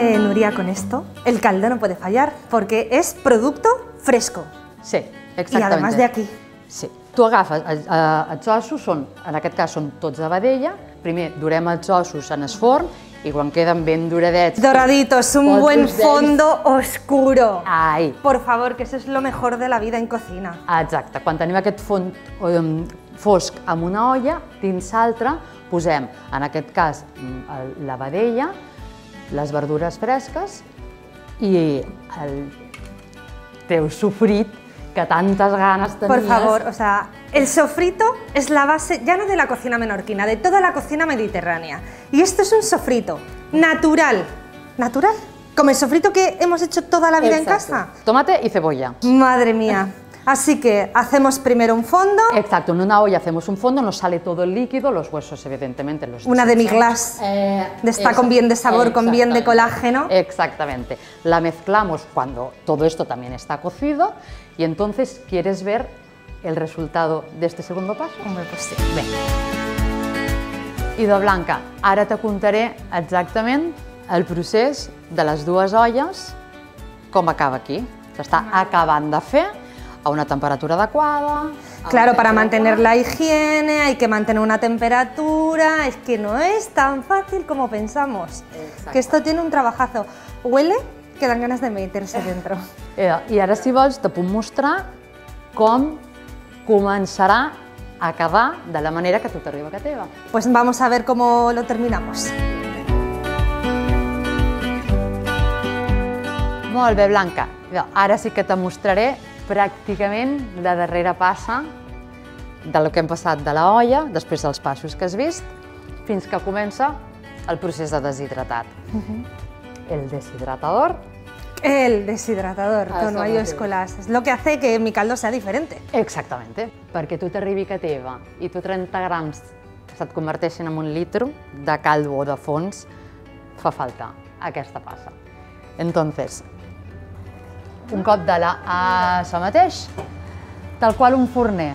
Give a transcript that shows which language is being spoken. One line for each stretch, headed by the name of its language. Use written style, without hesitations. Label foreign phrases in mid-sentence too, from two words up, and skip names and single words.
Spanish: Nuria, con esto el caldo no puede fallar porque es producto fresco.
Catalan: Sí, exactament.
Spanish: I además de aquí. Sí.
Catalan: Tu agafes els ossos, en aquest cas són tots de vedella, primer durem els ossos en el forn i quan queden ben doradets...
Spanish: Doraditos, un buen fondo oscuro. Ai! Por favor, que eso es lo mejor de la vida en cocina.
Catalan: Exacte, quan tenim aquest fons fosc amb una olla, dins l'altra posem, en aquest cas, la vedella, les verdures fresques i el teu sofrit que tantes ganes tenies.
Spanish: Por favor, o sea, el sofrito es la base ya no de la cocina menorquina, de toda la cocina mediterránea. Y esto es un sofrito natural, natural, como el sofrito que hemos hecho toda la vida en casa. Tomate y cebolla. Madre mía. Así que hacemos primero un fondo. Exacto, en una olla hacemos un fondo, nos sale todo el líquido, los huesos evidentemente los una demi-glace está con bien de sabor, con bien de colágeno. Exactamente. La mezclamos cuando todo esto también está cocido y entonces quieres ver el resultado de este segundo paso. Hombre, pues sí.
Catalan: Bé. Idò Blanca, ara te contaré exactament el procés de les dues olles, com acaba aquí. S'està acabant de fer a una temperatura adecuada.
Spanish: Claro, para mantener la higiene hay que mantener una temperatura, es que no es tan fácil como pensamos. Que esto tiene un trabajazo. Huele que dan ganas de meterse dentro.
Catalan: I ara, si vols, te puc mostrar com començarà a quedar de la manera que a tu t'arriba a casa teva.
Spanish: Pues vamos a ver cómo lo terminamos.
Catalan: Molt bé, Blanca. Ara sí que te mostraré pràcticament la darrera passa del que hem passat de la olla, després dels passos que has vist, fins que comença el procés de deshidratat.
Spanish: El deshidratador. El deshidratador, con mayúsculas. Es lo que hace que mi caldo sea diferente. Exactamente.
Catalan: Perquè tu t'arribi a casa teva i tu 30 grams se't converteixin en un litro de caldo o de fons, fa falta aquesta passa. Entonces, un cop de això mateix, tal qual un forner.